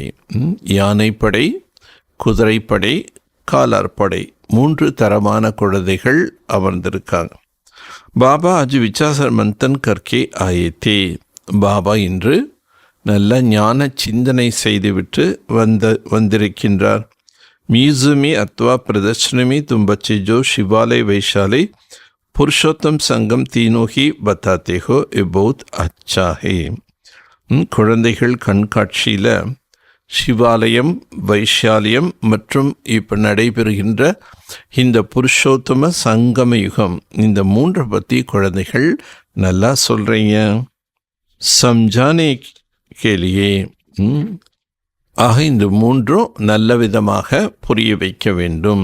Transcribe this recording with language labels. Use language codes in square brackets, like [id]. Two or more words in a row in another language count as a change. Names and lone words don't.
[ta] யானைப்படை, குதிரைப்படை, காலார்படை 3 தரமான குழந்தைகள் அமர்ந்திருக்காங்க. [hi] बाबा आज विचारसागर मंथन करके आए थे. [ta] பாபா இன்று நல்ல ஞான சிந்தனை செய்துவிட்டு வந்திருக்கின்றார். [hi] म्यूज़ियमी अथवा प्रदर्शनी में तुम बच्चे जो शिवालय वैशाली पुरुषोत्तम संगम तीनों ही बताते हो ये बहुत अच्छा है. [ta] குழந்தைகள் கண்காட்சியில் சிவாலயம், வைஷாலியம் மற்றும் இப்போ நடைபெறுகின்ற இந்த புருஷோத்தம சங்கம யுகம், இந்த மூன்றை பற்றி குழந்தைகள் நல்லா சொல்கிறீங்க. [hi] समझाने के लिए, [ta] ஆக இந்த மூன்றும் நல்ல விதமாக புரிய வைக்க வேண்டும்.